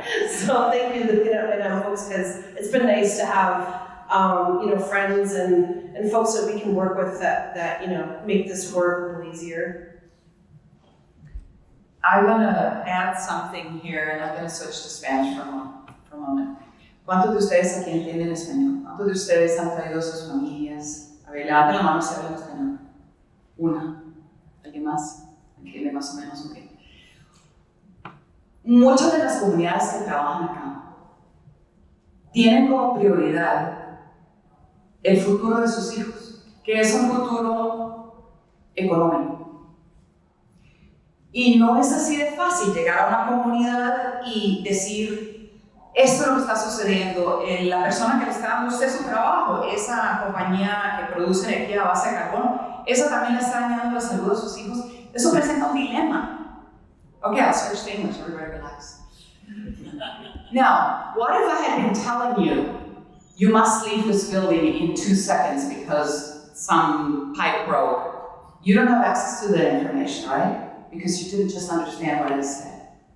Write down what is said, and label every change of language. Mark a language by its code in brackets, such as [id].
[en] So thank you to the cleanup Madame folks, because it's been nice to have friends and folks that we can work with that make this work a little easier. I want to add something here, and I'm going to switch to Spanish for a moment. [es] ¿Cuántos de ustedes aquí entienden español? ¿Cuántos de ustedes han traído a sus familias? A ver, levanten la mano si hablan español. Una. ¿Alguien más? ¿Entiende más o menos? Okay. Muchas de las comunidades que trabajan acá tienen como prioridad el futuro de sus hijos, que es un futuro económico. Y no es así de fácil llegar a una comunidad y decir, esto es lo que está sucediendo, la persona que le está dando a usted su trabajo, esa compañía que produce energía a base de carbón, esa también le está dañando la salud a sus hijos. Eso presenta un dilema. [en] Okay, I'll switch to English, everybody relax. Now, what if I had been telling you, you must leave this building in 2 seconds because some pipe broke? You don't have access to that information, right? Because you didn't just understand what it said.